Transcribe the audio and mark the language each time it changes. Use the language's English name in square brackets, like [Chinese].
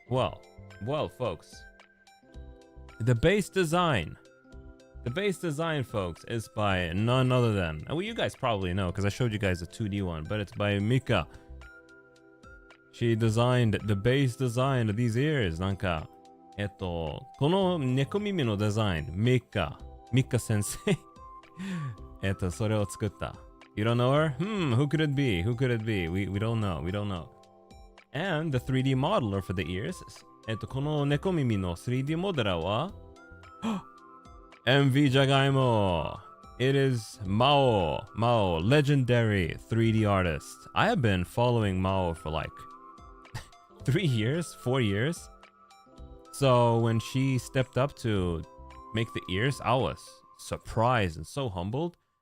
[English] Well, folks. The base design. The base design, folks, is by none other than... Well, you guys probably know, because I showed you guys a 2D one, but it's by Mika. She designed the base design of these ears. [Japanese] なんか、この猫耳のデザイン、Mika先生。それを作った。 [English] You don't know her? Who could it be? Who could it be? We don't know. We don't know. And the 3D modeler for the ears. [Japanese] この猫耳の 3D モデラーはMV じゃがいも。 [English] It is Mao, legendary 3D artist. I have been following Mao for like 3 years, 4 years. So when she stepped up to make the ears, I was surprised and so humbled.